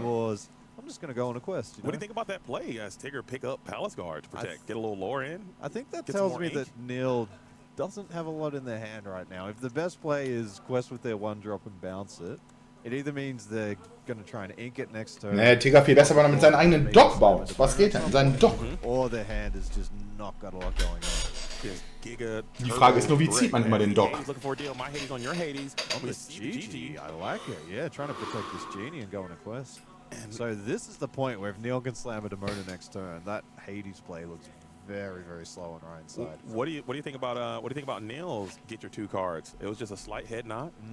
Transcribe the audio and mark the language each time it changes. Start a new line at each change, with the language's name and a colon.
English: Wars. I'm just going to go on a quest. What do you think about that play as Tigger pick up Palace Guard to protect? Get a little lore in? I think that tells me that Niel doesn't have a lot in their hand right now. If the best play is quest with their 1-drop and bounce it, it either means they're going to try and ink it next turn.
German: Nee, Tigger viel besser, weil er mit seinen eigenen Dock baut. Was geht denn? Seinen Dock.
English: Or their hand has just not got a lot going on.
German: Die Frage ist nur, wie zieht man immer den Dock?
English: Looking for a deal. My Hades on your Hades. GG. I like it. Yeah, trying to protect this Genie and go on a quest. So this is the point where if Niel can slam a Demona next turn, that Hades play looks very, very slow on Ryan's side. What do you think about Niel's get your 2 cards? It was just a slight head nod.